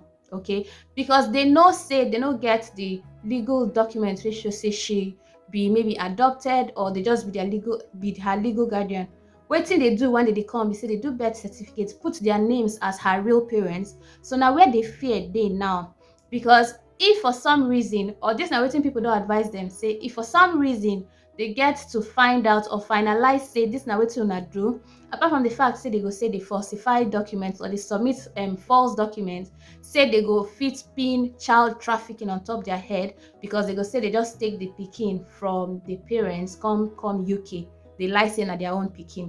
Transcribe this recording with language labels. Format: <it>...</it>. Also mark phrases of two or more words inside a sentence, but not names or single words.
<pcm>Okay, because they know say they don't get the legal documents which should say she be maybe adopted, or they just be her legal guardian. Wetin they do when they come, they say they do birth certificates, put their names as her real parents. So now where they fear they now, because if for some reason, or this now wetin people don't advise them, say if for some reason they get to find out or finalize say this na wetin una do, apart from the fact say they go say they falsify documents or they submit false documents, say they go fit pin child trafficking on top their head, because they go say they just take the pikin from the parents come UK, they lie say na their own pikin.</pcm>